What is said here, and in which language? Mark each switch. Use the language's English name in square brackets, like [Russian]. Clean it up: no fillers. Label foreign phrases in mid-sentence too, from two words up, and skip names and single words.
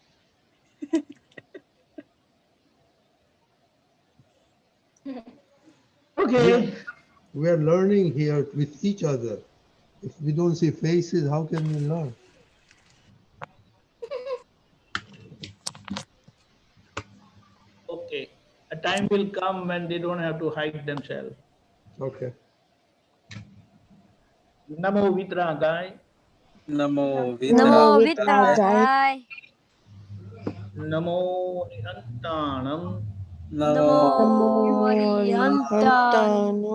[English] Okay. We are learning here with each other. If we don't see faces, how can we learn? Okay. A time will come when they don't have to hide themselves. Okay. [Prakrit languages] Namo Vitragai. Namo Namo Vitragai. Vitragai. Namo Nihantanam. Namo Rihantanam.